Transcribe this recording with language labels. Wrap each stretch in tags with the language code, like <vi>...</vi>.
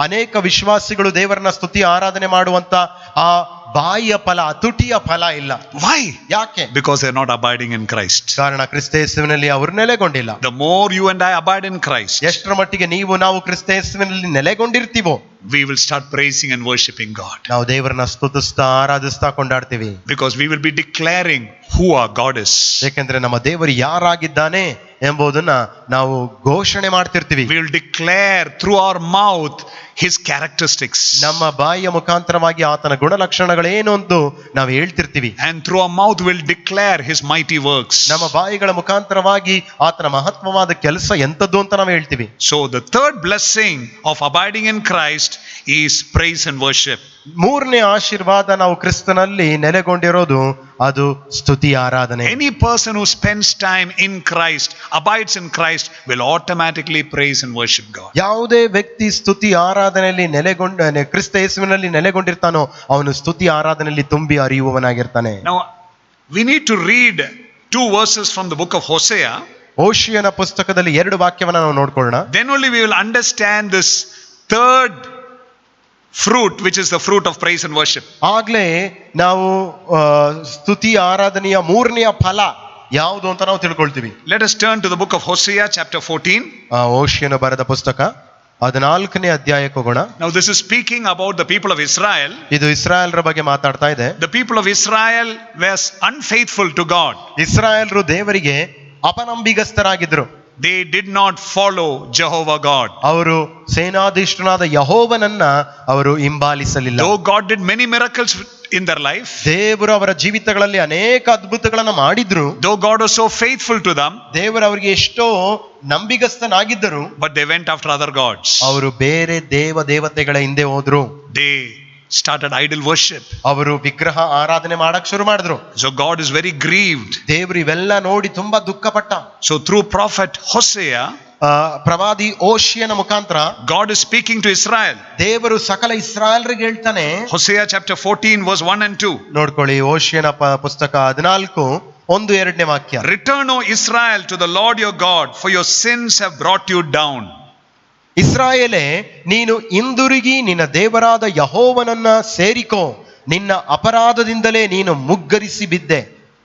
<kn>ಅನೇಕ ವಿಶ್ವಾಸಿಗಳು ದೇವರನ್ನ ಸ್ತುತಿ ಆರಾಧನೆ ಮಾಡುವಂತ ಆ ಬಾಯಿಯ ಫಲ, ತುಟಿಯ ಫಲ ಇಲ್ಲ.</kn> <en>Why?</en> <kn>ಯಾಕೆ?</kn> <en>Because they are not abiding in Christ.</en> <kn>ಕಾರಣ ಕ್ರಿಸ್ತ ಯೇಸುವಿನಲ್ಲಿ ಅವರು ನೆಲೆಗೊಂಡಿಲ್ಲ.</kn> <en>The more you and I abide in Christ,</en> <kn>ಎಷ್ಟರ ಮಟ್ಟಿಗೆ ನಾವು ಕ್ರಿಸ್ತ ಯೇಸುವಿನಲ್ಲಿ ನೆಲೆಗೊಂಡಿರ್ತೀವೋ,</kn> <en>we will start praising and worshiping God.</en> <kn>ನಾವು ದೇವರನ್ನ ಸ್ತುತಿಸ್ತಾ ಆರಾಧಿಸ್ತಾ ಕೊಂಡಾಡ್ತೀವಿ.</kn> <en>Because we will be declaring who our God is.</en> <kn>ಯಾಕೆಂದ್ರೆ ನಮ್ಮ ದೇವರು ಯಾರಾಗಿದ್ದಾನೆ ಎಂಬುದನ್ನ ನಾವು ಘೋಷಣೆ ಮಾಡ್ತಿರ್ತೀವಿ.</kn> <en>We will declare through our mouth His characteristics.</en> <kn>ನಮ್ಮ ಬಾಯಿಯ ಮುಖಾಂತರವಾಗಿ ಆತನ ಗುಣಲಕ್ಷಣಗಳೇನು ಅಂತ ನಾವು ಹೇಳ್ತಿರ್ತೀವಿ.</kn> <en>And through our mouth will declare His mighty works.</en> <kn>ನಮ್ಮ ಬಾಯಿಗಳ ಮುಖಾಂತರವಾಗಿ ಆತನ ಮಹತ್ವವಾದ ಕೆಲಸ ಎಂತದ್ದು ಅಂತ ನಾವು ಹೇಳ್ತೀವಿ.</kn> <en>So the third blessing of abiding in Christ is praise and worship.</en> <kn>ಮೂರನೇ ಆಶೀರ್ವಾದ ನಾವು ಕ್ರಿಸ್ತನಲ್ಲಿ ನೆಲೆಗೊಂಡಿರೋದು ಅದು ಸ್ತುತಿ ಆರಾಧನೆ.</kn> <en>Any person who spends time in Christ, abides in Christ, will automatically praise and worship God.</en> <kn>ಯಾವುದೇ ವ್ಯಕ್ತಿ ಸ್ತುತಿ ಆರಾಧನೆಯಲ್ಲಿ ಕ್ರಿಸ್ತ ಯೇಸುವಿನಲ್ಲಿ ನೆಲೆಗೊಂಡಿರ್ತಾನೋ ಅವನು ಸ್ತುತಿ ಆರಾಧನೆಯಲ್ಲಿ ತುಂಬಿ ಅರಿಯುವವನಾಗಿರ್ತಾನೆ.</kn> <en>Now we need to read 2 verses from the book of Hosea.</en> <kn>ಹೋಶಿಯನ ಪುಸ್ತಕದಲ್ಲಿ 2 ವಾಕ್ಯವನ್ನ ನಾವು ನೋಡ್ಕೊಳ್ಳೋಣ.</kn> <en>Then only we will understand this third fruit, which is the fruit of praise and worship.</en> <kn>ಆಗ್ಲೇ ನಾವು ಸ್ತುತಿ ಆರಾಧನೆಯ ಮೂರನೆಯ ಫಲ ಯಾವುದು ಅಂತ ನಾವು ತಿಳ್ಕೊಳ್ತೀವಿ.</kn> <en>Let us turn to the book of Hosea chapter 14.</en> <kn>ಹೋಶಿಯನ ಬರೆದ ಪುಸ್ತಕ 14ನೇ ಅಧ್ಯಾಯಕ್ಕೆ ಹೋಗೋಣ.</kn> <en>Now this is speaking about the people of Israel.</en> <kn>ಇದು ಇಸ್ರಾಯೇಲ್ರ ಬಗ್ಗೆ ಮಾತಾಡ್ತಾ ಇದೆ.</kn> <en>The people of Israel were unfaithful to God.</en> <kn>ಇಸ್ರಾಯೇಲ್ರು ದೇವರಿಗೆ ಅಪನಂಬಿಗಸ್ತರಾಗಿದ್ರು.</kn> <en>They did not follow Jehovah God.</en> <kn>ಅವರು ಸೇನಾಧೀಶ್ವರನಾದ ಯೆಹೋವನನ್ನ ಅವರು ಹಿಂಬಾಲಿಸಲಿಲ್ಲ.</kn> <en>Though God did many miracles in their life,</en> <kn>ದೇವರು ಅವರ ಜೀವಿತಗಳಲ್ಲಿ ಅನೇಕ ಅದ್ಭುತಗಳನ್ನ ಮಾಡಿದ್ರು.</kn> <en>though God was so faithful to them,</en> <kn>ದೇವರು ಅವರಿಗೆ ಎಷ್ಟೋ ನಂಬಿಗಸ್ತನಾಗಿದ್ದರು.</kn> <en>but they went after other gods.</en> <kn>ಅವರು ಬೇರೆ ದೇವತೆಗಳ ಹಿಂದೆ ಹೋದ್ರು.</kn> <en>They started idol worship.</en> <kn>ಅವರು ವಿಗ್ರಹ ಆರಾಧನೆ ಮಾಡಕ್ ಶುರು ಮಾಡಿದ್ರು.</kn> <en>So God is very grieved.</en> <kn>ದೇವರು ಇವೆಲ್ಲ ನೋಡಿ ತುಂಬಾ ದುಃಖಪಟ್ಟ.</kn> <en>So through prophet Hosea,</en> <kn>ಪ್ರವಾದಿ ಹೋಶಿಯನ ಮುಖಾಂತರ</kn> <en>God is speaking to Israel.</en> <kn>ದೇವರು ಸಕಲ ಇಸ್ರಾಯೇಲ್ರಿಗೆ ಹೇಳ್ತಾನೆ.</kn> <en>Hosea chapter 14 verse 1 and 2.</en> <kn>ನೋಡ್ಕೊಳ್ಳಿ, ಹೋಶಿಯನ ಪುಸ್ತಕ 14:1-2 ವಾಕ್ಯ.</kn> <en>Return, O Israel, to the Lord your God, for your sins have brought you down.</en> <kn>ಇಸ್ರಾಯೇಲೇ, ನೀನು ಹಿಂದಿರುಗಿ ನಿನ್ನ ದೇವರಾದ ಯೆಹೋವನನ್ನ ಸೇರಿಕೋ, ನಿನ್ನ ಅಪರಾಧದಿಂದಲೇ ನೀನು ಮುಗ್ಗರಿಸಿ ಬಿದ್ದೆ.</kn>